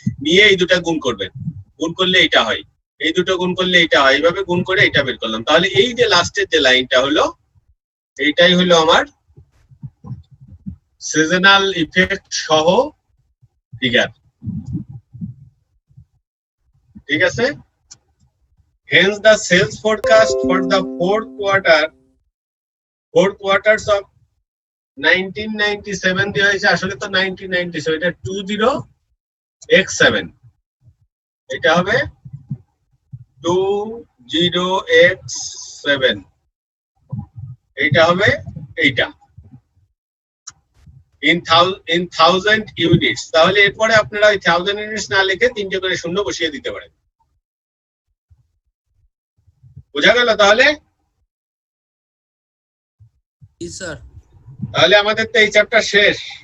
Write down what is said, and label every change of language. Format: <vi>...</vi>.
<bn>নিয়ে এই দুটা গুণ করবেন, গুণ করলে এটা হয়, এই দুটো গুণ করলে এটা হয়, এইভাবে গুণ করে এটা বের করলাম। তাহলে এই যে লাস্টের যে লাইনটা হলো, এইটাই হলো আমার সিজনাল ইফেক্ট সহ ফিগার, ঠিক আছে?</bn> <en>Hence the sales forecast for the fourth quarters of 1997</en> <bn>দেওয়া হয়েছে, আসলে তো 1997, এটা 20x7, এটা হবে 20x7, এইটা হবে এইটা in 1000 ইউনিটস। তাহলে এরপরে আপনারা ওই 1000 ইউনিটস না লিখে 3টে করে শূন্য বসিয়ে দিতে পারেন। বোঝা গেল? তাহলে জি স্যার। তাহলে আমাদের তো এই চ্যাপ্টার শেষ।</bn>